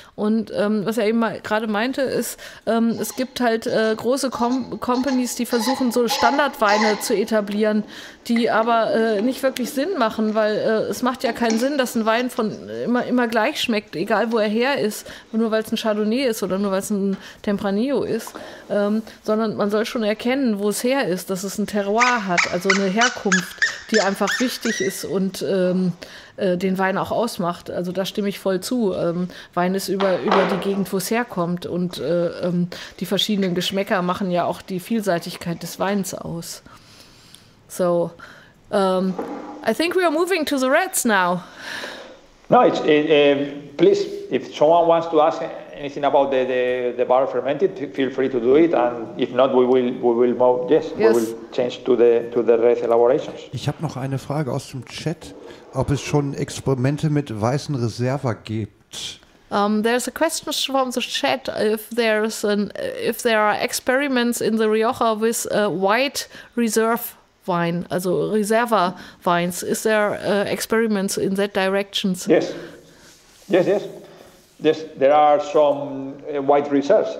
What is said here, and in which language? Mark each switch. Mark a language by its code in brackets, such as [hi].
[de] Und was er eben gerade meinte, ist, es gibt halt große Companies, die versuchen, so Standardweine zu etablieren, die aber nicht wirklich Sinn machen, weil es macht ja keinen Sinn, dass ein Wein immer gleich schmeckt, egal wo er her ist, nur weil es ein Chardonnay ist oder nur weil es ein Tempranillo ist, sondern man soll schon erkennen, wo es her ist, dass es ein Terroir hat, also eine Herkunft, die einfach wichtig ist und den Wein auch ausmacht. Also da stimme ich voll zu. Wein ist über die Gegend, wo es herkommt und die verschiedenen Geschmäcker machen ja auch die Vielseitigkeit des Weins aus. [en] So, I think we are moving to the reds now. No, please, if someone wants to ask anything about the barrel fermented, feel free to do it, and if not, we will move. Yes, we will change to the red elaborations. [de] Ich habe noch eine Frage aus dem Chat, ob es schon Experimente mit weißen Reserva gibt. [en] There's a question from the chat if there are experiments in the Rioja with white reserve wine, also Reserva wines. Is there experiments in that directions? Yes. There are some white reserves.